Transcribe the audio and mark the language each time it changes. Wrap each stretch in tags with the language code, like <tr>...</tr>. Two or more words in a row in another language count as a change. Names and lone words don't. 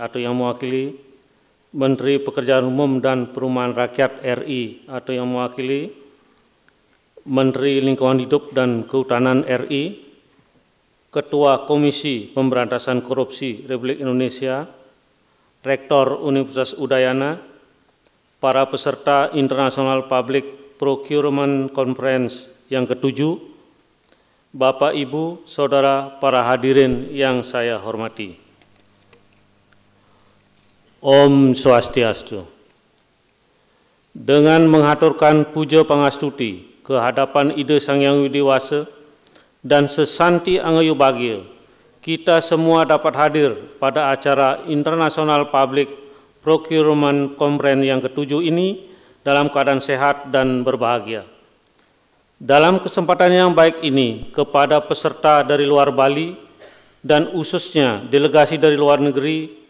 <id>atau yang mewakili, Menteri Pekerjaan Umum dan Perumahan Rakyat RI atau yang mewakili, Menteri Lingkungan Hidup dan Kehutanan RI, Ketua Komisi Pemberantasan Korupsi Republik Indonesia, Rektor Universitas Udayana, para peserta International Public Procurement Conference yang ke-7, Bapak, Ibu, Saudara, para hadirin yang saya hormati. Om Swastiastu. Dengan menghaturkan puja pangastuti kehadapan Ida Sang Hyang Widi Wasa dan sesanti angayu bahagia, kita semua dapat hadir pada acara International Public Procurement Conference yang ke-7 ini dalam keadaan sehat dan berbahagia. Dalam kesempatan yang baik ini, kepada peserta dari luar Bali dan khususnya delegasi dari luar negeri,</id>